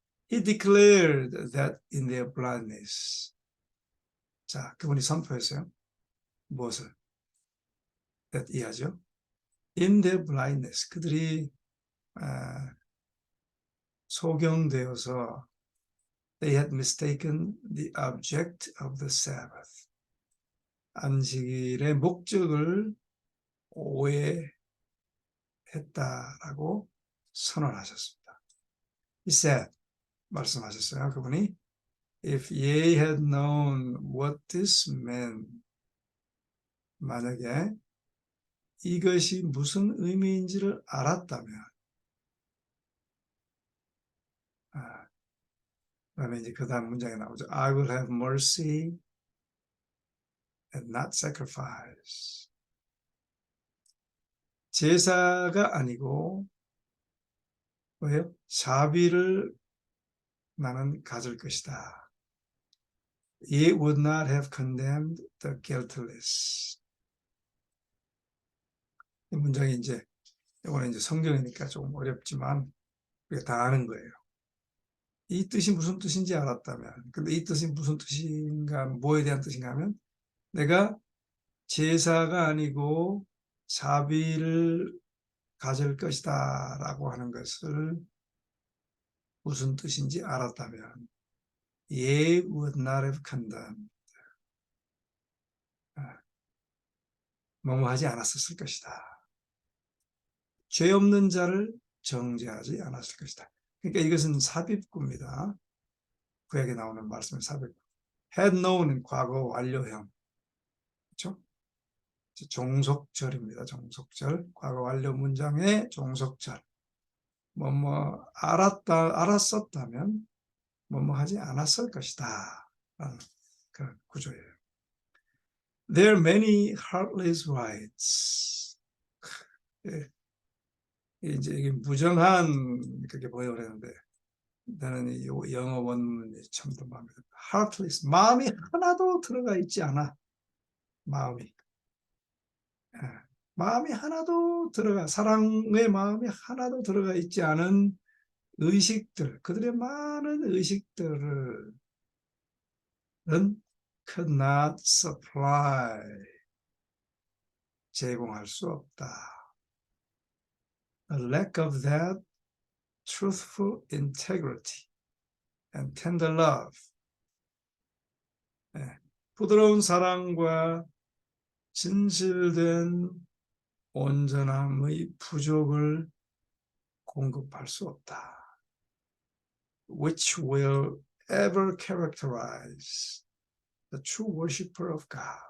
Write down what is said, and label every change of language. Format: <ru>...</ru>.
<en>He declared that in their blindness.</en> <ko>자, 그분이 선포했어요. 무엇을? that 이하죠.</ko> <en>In their blindness.</en> <ko>그들이 소경되어서</ko> <en>they had mistaken the object of the Sabbath.</en> <ko>안식일의 목적을 오해했다라고 선언하셨습니다.</ko> <en>He said,</en> <ko>말씀하셨어요. 그분이</ko> <en>If ye had known what this meant,</en> <ko>만약에 이것이 무슨 의미인지를 알았다면, 그다음에 이제 그 다음 문장에 나오죠.</ko> <en>I will have mercy and not sacrifice.</en> <ko>제사가 아니고 뭐예요? 자비를 나는 가질 것이다.</ko> <en>It would not have condemned the guiltless.</en> <ko>이 문장이 이거는 이제 성경이니까 조금 어렵지만 우리가 다 아는 거예요. 이 뜻이 무슨 뜻인지 알았다면, 근데 이 뜻이 무슨 뜻인가, 뭐에 대한 뜻인가 하면, 내가 제사가 아니고 자비를 가질 것이다 라고 하는 것을 무슨 뜻인지 알았다면,</ko> <en>Ye would not have condemned.</en> <ko>뭐뭐 하지 않았었을 것이다. 죄 없는 자를 정죄하지 않았을 것이다. 그러니까 이것은 삽입구입니다. 구약에 나오는 말씀은 삽입구. had known은 과거 완료형. 그렇죠? 종속절입니다. 종속절. 과거 완료 문장의 종속절. 뭐뭐 알았었다면 뭐뭐 하지 않았을 것이다. 라는 그런 구조예요.</ko> <en>There are many heartless rights.</en> <ko>이제 이게 무정한 그렇게 보여야 되는데 나는 이 영어 원문이 참도 마음에 들어. heartless, 마음이 하나도 들어가 있지 않아. 마음이. 예. 마음이 하나도 사랑의 마음이 하나도 들어가 있지 않은 의식들, 그들의 많은 의식들은</ko> <en>could not supply,</en> <ko>제공할 수 없다.</ko> <en>A lack of that truthful integrity and tender love.</en> <ko>예. 부드러운 사랑과 진실된 온전함의 부족을 공급할 수 없다.</ko> <en>Which will ever characterize the true worshiper of God.</en>